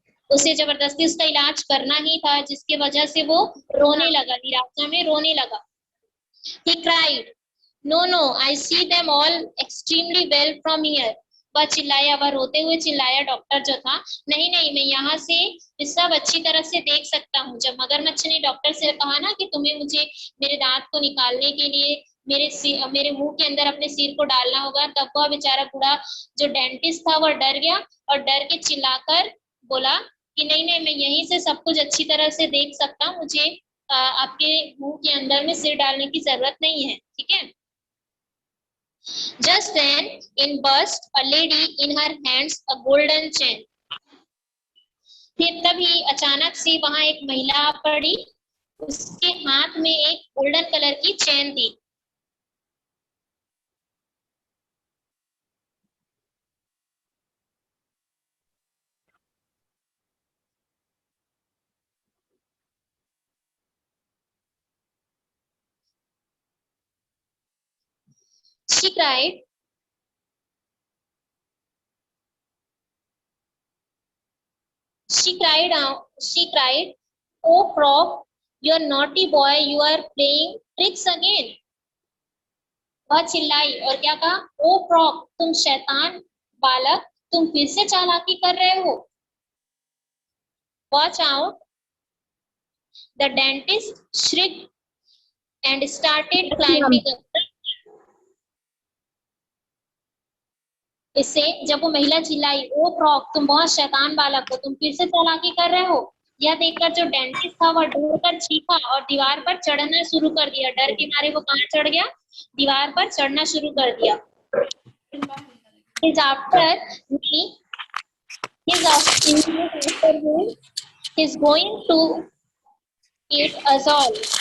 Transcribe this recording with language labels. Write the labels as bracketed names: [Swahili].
[Hindi] उसे जबरदस्ती उसका इलाज करना ही था, जिसकी वजह से वो रोने लगा, निराशा में रोने लगा। [English] He cried, "No, no, I see them all extremely well from here." [Hindi] वह चिल्लाया, वह रोते हुए चिल्लाया, डॉक्टर जो था, नहीं नहीं, मैं यहाँ से सब अच्छी तरह से देख सकता हूँ। जब मगरमच्छ ने डॉक्टर से कहा ना कि तुम्हें मुझे मेरे दांत को निकालने के लिए मेरे मुंह के अंदर अपने सिर को डालना होगा, तब वह बेचारा बूढ़ा जो डेंटिस्ट था वह डर गया और डर के चिल्लाकर बोला कि नहीं नहीं, मैं यहीं से सब कुछ अच्छी तरह से देख सकता हूँ, मुझे आपके मुंह के अंदर में सिर डालने की जरूरत नहीं है, ठीक है। [English] Just then in burst a lady, in her hands a golden chain. [Hindi] फिर तभी अचानक से वहां एक महिला पड़ी, उसके हाथ में एक गोल्डन कलर की चेन थी। [English] She cried, she cried, "Oh Frog, you are naughty boy, you are playing tricks again." [Hindi] वह चिल्लाई और क्या कहा? ओ फ्रॉग, तुम शैतान बालक, तुम फिर से चालाकी कर रहे हो। [English] Watch out! The dentist shrieked and started climbing up. [Hindi] इससे जब वो महिला चिल्लाई, ओ फ्रॉग, तुम बहुत शैतान बालक हो, तुम फिर से चालाकी कर रहे हो, यह देखकर जो डेंटिस्ट था वह डर कर चीखा और दीवार पर चढ़ना शुरू कर दिया। डर के मारे वो कहाँ चढ़ गया? दीवार पर चढ़ना शुरू कर दिया। [English] His after me, his after me, he's going to eat us all.